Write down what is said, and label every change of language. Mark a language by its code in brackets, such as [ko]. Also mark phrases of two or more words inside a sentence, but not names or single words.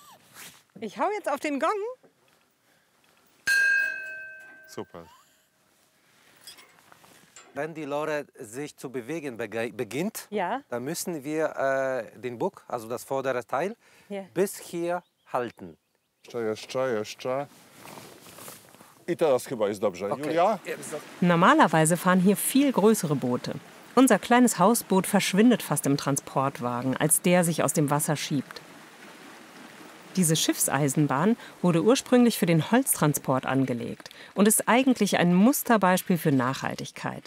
[de] Ich hau jetzt auf den Gong. super. Wenn die Lore sich zu bewegen beginnt, Ja. dann müssen wir den Bug, also das vordere Teil, Ja. bis hier halten. [pl] Jeszcze. I teraz chyba jest dobrze. [de] Julia? Normalerweise fahren hier viel größere Boote. Unser kleines Hausboot verschwindet fast im Transportwagen, als der sich aus dem Wasser schiebt. Diese Schiffseisenbahn wurde ursprünglich für den Holztransport angelegt und ist eigentlich ein Musterbeispiel für Nachhaltigkeit.